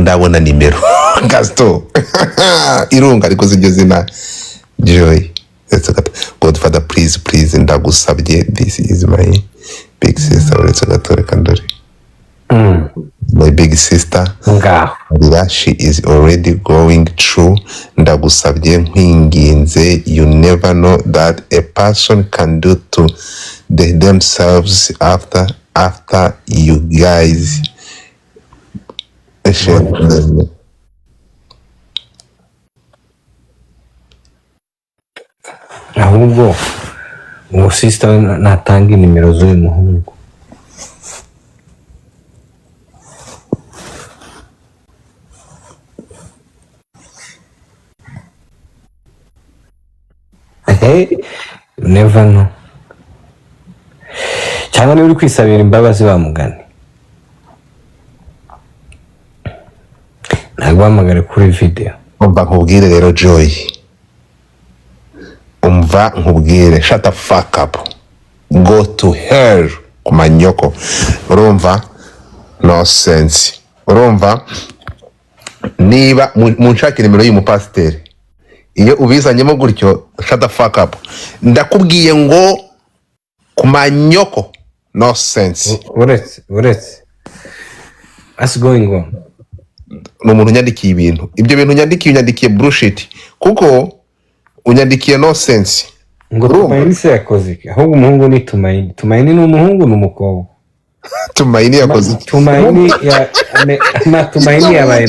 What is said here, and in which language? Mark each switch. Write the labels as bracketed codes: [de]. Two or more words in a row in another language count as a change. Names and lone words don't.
[rw] ndabona nimero Gaston irunga ariko siryo zina Joy Godfather [en] please ndagusabye this is my big sister [rw] uretse gatore kandore [en] my big sister she is already going through [rw] ndagusabye nkwinginze [en] you never know that a person can do to themselves after you guys [rw] ahubwo uwo sister natanga nimero z'uyu muhungu. [en] You never know. [rw] Cyangwa niba uri kwisabira imbabazi bamugane ntabwo bahamagare kuri video. umva nkubwire rero Joy umva nkubwire [en] shut the fuck up go to hell [rw] kumanyoko urumva [en] no sense [rw] urumva niba munshakira nimero y'umupasiteri iyo ubizanyemo gutyo [en] shut the fuck up [rw] ndakubwiye ngo kumanyoko [en] no sense uretse what's going on. [rw] N'umuntu unyandikiye ibintu ibyo bintu unyandikiye bullshit kuko unyandikiye [en] no sense [rw] ngo Tumaini se yakoze iki ahubwo umuhungu ni Tumaini ni umuhungu n'umukobwa. Tumaini yakoze Tumaini yabaye